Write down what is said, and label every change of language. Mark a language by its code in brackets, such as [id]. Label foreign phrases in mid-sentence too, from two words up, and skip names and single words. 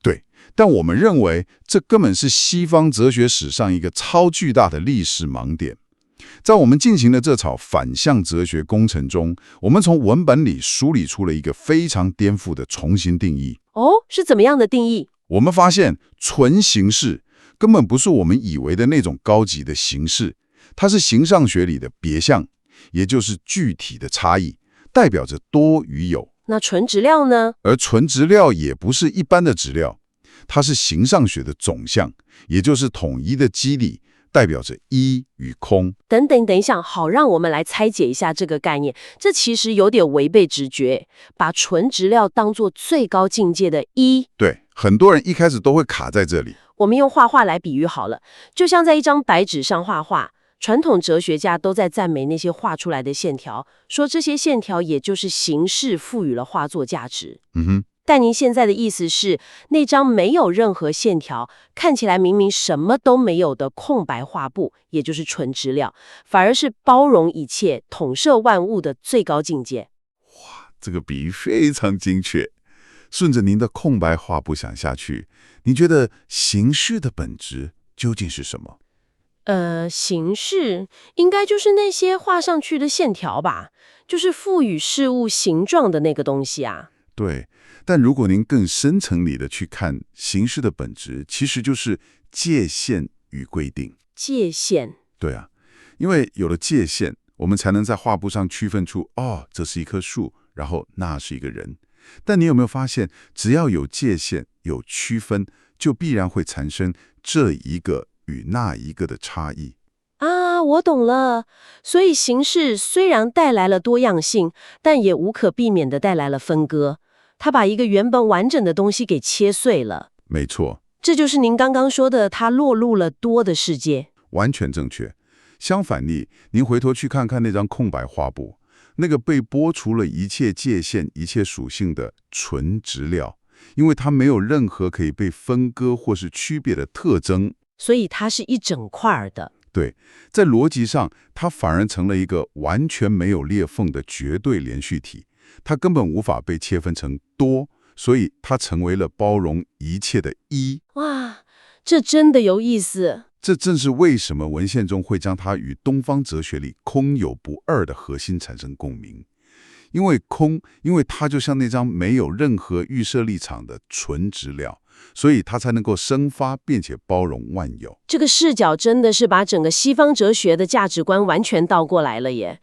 [zh] 對，但我們認為這根本是西方哲學史上一個超巨大的歷史盲點。在我們進行的這場反向哲學工程中，我們從文本裡梳理出了一個非常顛覆的重新定義。哦，是怎麼樣的定義？我們發現純形式根本不是我們以為的那種高級的形式，它是形上學裡的別項，也就是具體的差異，代表着多與有。那純質料呢？而純質料也不是一般的質料，它是形上學的總項，也就是統一的基底，代表着一與空。等一下，好，讓我們來拆解一下這個概念。這其實有點違背直覺，把純質料當作最高境界的一。對，很多人一開始都會卡在這裡。我們用畫畫來比喻好了，就像在一張白紙上畫畫，傳統哲學家都在讚美那些畫出來的線條，說這些線條也就是形式賦予了畫作價值。但您現在的意思是，那張沒有任何線條，看起來明明什麼都沒有的空白畫布，也就是純質料，反而是包容一切、統攝萬物的最高境界。哇，這個比喻非常精確。順着您的空白畫布想下去，您覺得形式的本質究竟是什麼？形式應該就是那些畫上去的線條吧，就是賦予事物形狀的那個東西啊。對，但如果您更深層裡的去看，形式的本質其實就是界限與規定。界限。對啊，因為有了界限，我們才能在畫布上區分出，哦，這是一棵樹，然後那是一個人。但你有沒有發現，只要有界限、有區分，就必然會產生這一個與那一個的差異啊，我懂了。所以形式雖然帶來了多樣性，但也無可避免地帶來了分割。它把一個原本完整的東西給切碎了。沒錯，這就是您剛剛說的，它落入了多的世界。完全正確。相反地，您回頭去看看那張空白畫布，那個被剝除了一切界限、一切屬性的純質料，因為它沒有任何可以被分割或是區別的特徵，所以它是一整塊的。對，在邏輯上，它反而成了一個完全沒有裂縫的絕對連續體。它根本無法被切分成多，所以它成為了包容一切的一。哇，這真的有意思。這正是為什麼文獻中會將它與東方哲學裡空有不二的核心產生共鳴。因為它就像那張沒有任何預設立場的純質料，所以它才能夠生發並且包容萬有。這個視角真的是把整個西方哲學的價值觀完全倒過來了耶。